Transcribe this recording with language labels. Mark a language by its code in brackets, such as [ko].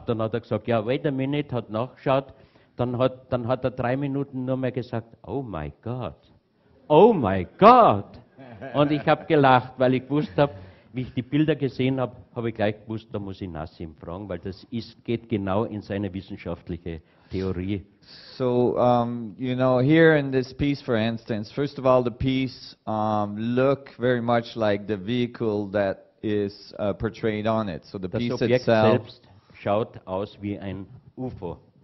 [de] Dann hat er gesagt, ja, [en] wait a minute, [de] hat nachgeschaut. Dann hat er 3 Minuten nur mehr gesagt, [en] oh my God, oh my God. [de] Und ich habe gelacht, weil ich gewusst habe, wie ich die Bilder gesehen habe, habe ich gleich gewusst, da muss ich Nassim fragen, weil das geht genau in seine wissenschaftliche Theorie. [en] So, you know, here in this piece, for instance, first of all, the piece look very much like the vehicle that is portrayed on it. So the [de] Das [en] piece [de] Objekt [en] itself [de] selbst schaut aus wie ein UFO.